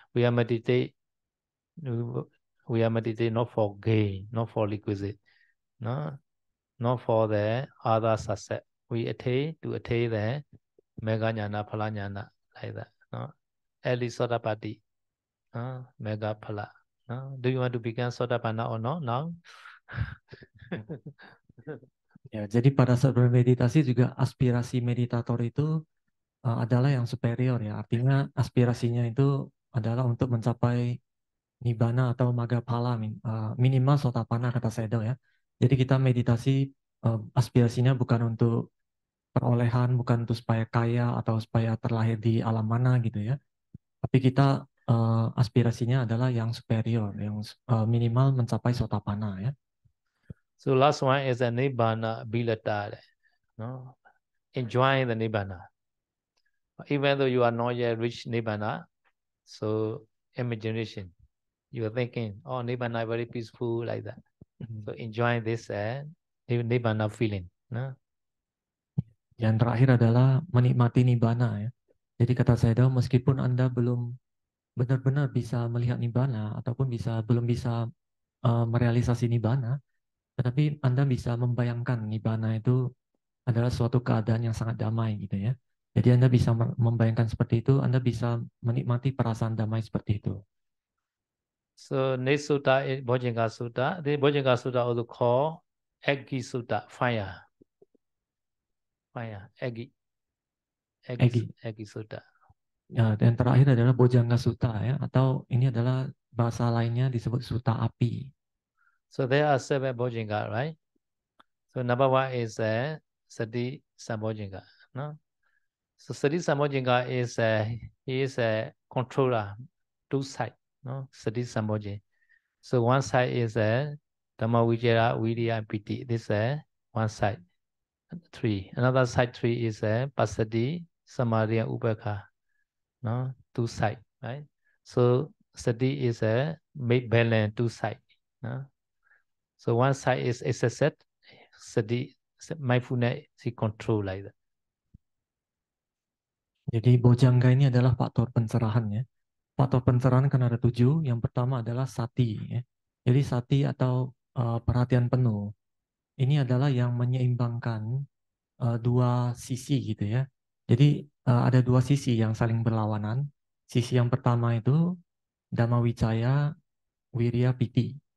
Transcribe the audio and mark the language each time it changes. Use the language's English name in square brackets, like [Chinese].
[English] We are meditate not for gain, not for requisite, no, not for the other success. We attain to attain the mega jnana phala jnana, like that. No? Early Sotapatti, mega phala. No? Do you want to become Sotapanna or not now? [Indonesian] Ya, jadi pada saat bermeditasi juga aspirasi meditator itu adalah yang superior ya. Artinya aspirasinya itu adalah untuk mencapai nibbana atau magaphala minimal sotapanna kata Sayadaw ya. Jadi kita meditasi aspirasinya bukan untuk perolehan, bukan untuk supaya kaya atau supaya terlahir di alam mana gitu ya. Tapi kita aspirasinya adalah yang superior, yang minimal mencapai sotapanna ya. [English] So last one is a nibbana bilata, no? Enjoying the nibbana. Even though you are not yet reached nibbana, so imagination, you are thinking, oh, nibbana very peaceful like that. So enjoying this nibbana feeling. No? [Indonesian] Yang terakhir adalah menikmati nibbana ya. Jadi kata Sayadaw, meskipun Anda belum benar-benar bisa melihat nibbana ataupun belum bisa merealisasi nibbana, tetapi Anda bisa membayangkan nibbana itu adalah suatu keadaan yang sangat damai gitu ya. Jadi Anda bisa membayangkan seperti itu, Anda bisa menikmati perasaan damai seperti itu. [English] So next sutta is Bojjhanga Sutta. The Bojjhanga Sutta also called Aggi Sutta, fire. Fire, Aggi. Egi. Aggi Sutta. [Indonesian] Ya, dan terakhir adalah Bojjhanga Sutta ya, atau ini adalah bahasa lainnya disebut Sutta Api. [English] So there are 7 Bojjhanga, right? So number 1 is Sati Sambojjhanga. No? So Sati Sambojjhanga is he is a controller, 2 sides. No? Sati Sambojjhanga. So one side is Dhamma Vijaya, Virya, and Piti. This is one side. 3. Another side 3 is Passaddhi, Samadhi, and Upekkha. No? 2 sides, right? So Sati is a make balance 2 sides. No? So one side is excessive, Sati, mindfulness, he control like that. [Indonesian] Jadi Bojjhanga ini adalah faktor pencerahan ya. Faktor pencerahan kan ada 7. Yang pertama adalah sati ya. Jadi sati atau perhatian penuh. Ini adalah yang menyeimbangkan dua sisi gitu ya. Jadi ada dua sisi yang saling berlawanan. Sisi yang pertama itu Dhamma Vicaya, Wirya Piti.